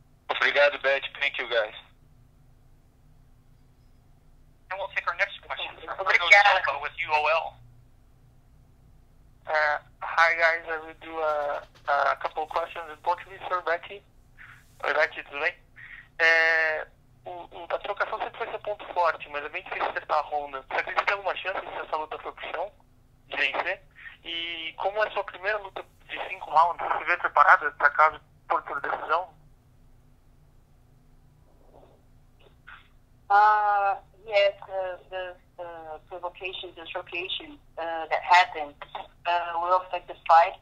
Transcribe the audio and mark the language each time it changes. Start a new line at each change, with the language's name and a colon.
Portuguese: Obrigado,
English: Bethe. Thank you, guys. And we'll take our next question from Rico Silva with UOL. Hi, guys. I will do a couple of questions in Portuguese for Bethe.
Portuguese: Oi, Bethe, tudo bem? A trocação sempre foi seu ponto forte, mas é bem difícil acertar a Ronda. Você acredita que tem alguma chance se essa luta for pro chão, de vencer? E como é a sua primeira luta de 5 rounds, você se vê preparada para caso por decisão?
English: Yes, the provocation, the showcation that happened will affect the fight.